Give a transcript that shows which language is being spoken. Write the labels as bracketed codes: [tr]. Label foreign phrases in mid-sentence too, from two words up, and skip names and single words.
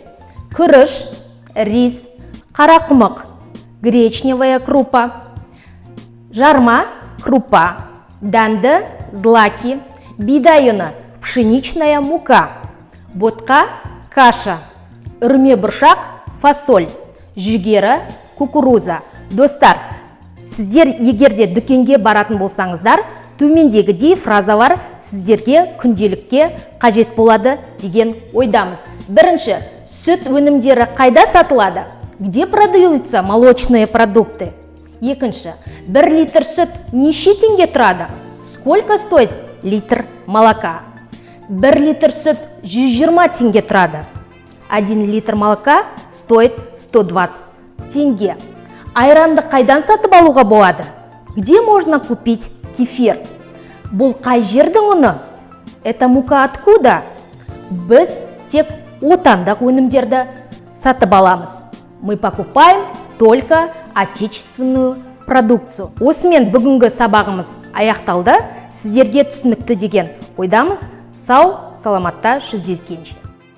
[kk] Күріш, рис, қарақұмық, [ru] гречневая крупа, [kk] жарма, крупа, дәнді, злаки, бидай ұны, [ru] пшеничная мука, [kk] ботқа, каша, үрме бұршақ, фасоль, жүгері, кукуруза. Достар, сіздер егерде дүкенге баратын болсаңыздар, төмендегідей фразалар сіздерге күнделікке қажет болады деген ойдамыз. Бірінші, сүт өнімдері қайда сатылады? [ru] Где продаются молочные продукты? [kk] Екінші, 1 литр сүт неше теңге тұрады? [ru] Сколько стоит литр молока? [kk] 1 литр сүт 120 теңге тұрады. [ru] 1 литр молока стоит 120 теңге. [kk] Айранды қайдан сатып алуға болады? [ru] Где можно купить кефир? [kk] Бұл қай жердің ұны? [ru] Это мука откуда? [kk] Біз тек отандық өнімдерді сатып аламыз. [ru] Мы покупаем только отечественную продукцию. [kk] Осымен бүгінгі сабағымыз аяқталды. Сіздерге түсінікті деген ойдамыз. Сау, саламатта жүздескенше.